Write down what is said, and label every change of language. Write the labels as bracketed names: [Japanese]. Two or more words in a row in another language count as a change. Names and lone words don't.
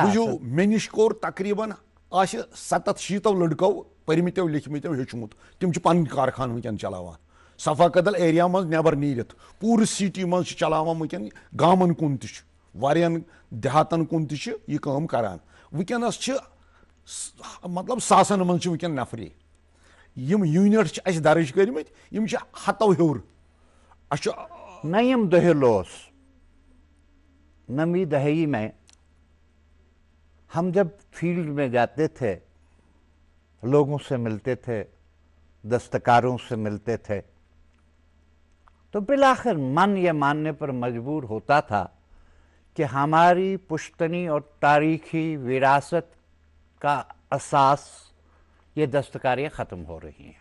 [Kashmiri] وٕچھِو مےٚ نِش کوٚر تقریٖبن آسہِ 70-80 لٔڑکو پٔرمٕتیو لیٚکھمٕتیو ہیٚچھمُت تِم چھِ پنٕنۍ کارخان وٕنکیٚن چلاوان صفا قدل ایریا منٛز نٮ۪بر نیٖرِتھ پوٗرٕ سٹی منٛز چھِ چلاوان وٕنکیٚن گامن کُن تہِ چھُ واریاہن دِہاتن کُن تہِ چھِ یہِ کٲم کران. وٕنکیٚنس چھِ مطلب ساسن منٛز چھِ وٕنکیٚن نفری یِم یوٗنٹ چھِ اَسہِ درٕج کٔرمٕتۍ یِم چھِ 100 ہیوٚر. اَسہِ چھُ نیم دہل اوس [Urdu] 9ویں دہائی میں ہم جب فیلڈ میں جاتے تھے لوگوں سے ملتے تھے دستکاروں سے ملتے تھے تو بالآخر من یہ ماننے پر مجبور ہوتا تھا کہ ہماری پشتنی اور تاریخی وراثت کا اساس یہ دستکاریاں ختم ہو رہی ہیں.